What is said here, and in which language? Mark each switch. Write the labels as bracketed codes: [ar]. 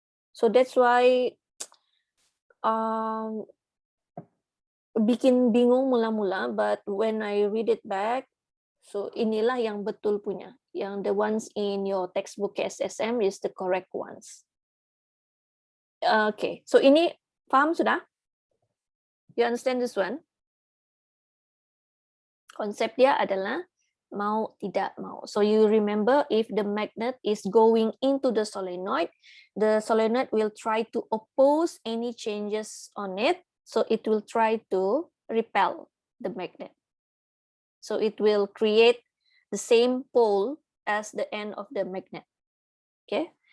[en] So that's why [ms] bikin bingung mula-mula, [en] but when I read it back, so [ms] inilah yang betul punya. [en] Yang the ones in your textbook SSM is the correct ones. Okay, so [ms] ini paham sudah? [en] You understand this one? [ms] Konsep dia adalah mau tidak mau. [en] So you remember if the magnet is going into the solenoid will try to oppose any changes on it. So it will try to repel the magnet. So it will create the same pole as the end of the magnet. Okay.